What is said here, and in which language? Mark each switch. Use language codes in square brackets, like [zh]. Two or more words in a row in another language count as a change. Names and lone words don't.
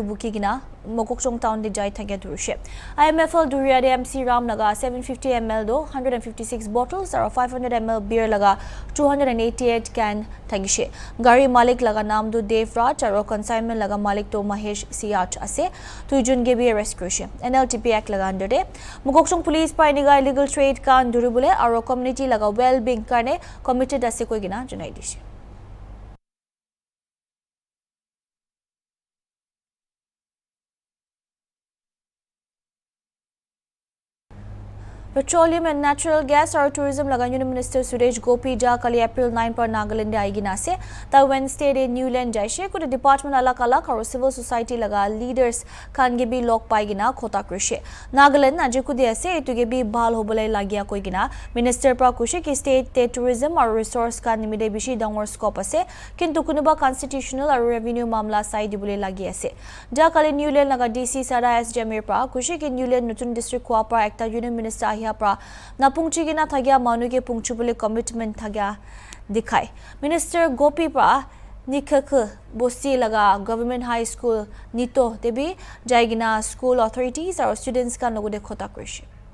[nag] buki gina Mokokchung town de jai thage dhurushe IMFL Duria de MC Ram laga 750 ml do 156 bottles or 500 ml beer laga 288 can thagishe gari malik laga naam do Devraj aro consignment laga malik to Mahesh Siat ase tuijun ge bi arrest kurishe NLTP act laga under de Mokokchung police pa iniga [en] illegal trade [nag] kan duribule aro community laga [en] well being [nag] karne committed ase koi gina janai dishe [en] Petroleum and Natural Gas [nag] or Tourism laga [en] Union Minister [nag] Suresh Gopi ja kali April 9 par Nagaland de aigina ase ta Wednesday de Newland jaishe ko department alak alak or [en] civil society [nag] laga leaders kan ge bi lok pai gina khota krishe Nagaland aje ku de ase etu ge bi bhal hobole lagia koi gina minister pra kushe ki state te tourism or resource kan nimide bishi dangor scope ase kintu kunuba constitutional or revenue mamla sai dibule lagi ase ja kali Newland laga DC Sara S Jamir pra kushe ki Newland nutun district kwa pra ekta [en] union minister [nag] pra napungchi gina thagya manu ke pungchubule commitment thagya dikhai minister Gopi pra nikhak bosti laga [en] government high school [nag] nito debi jaigina [en] school authorities [nag] or students ka nogode khota krishe